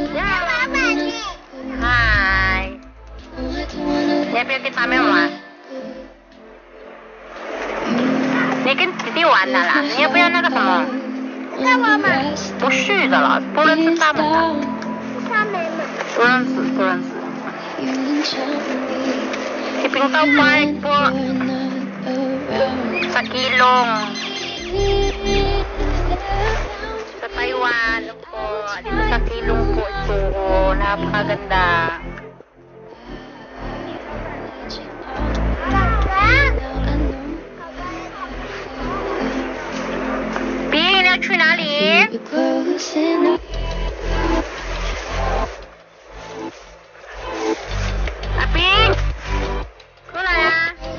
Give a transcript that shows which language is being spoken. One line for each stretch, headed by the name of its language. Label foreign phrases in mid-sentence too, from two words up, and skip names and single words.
Chinese: 嗨，你要不要跟他们玩？你跟弟弟玩的啦？你要不要那个什么？干嘛嘛？不是的啦，不认识他们的。他们不认識，不認識。
Filipino: Si Pingtao Park po. Sa Kilong. Sa Taiwan po. Dito sa Kilong po ito. Napakaganda.
Chinese: Ping, 你要去哪里？阿冰，过来啊！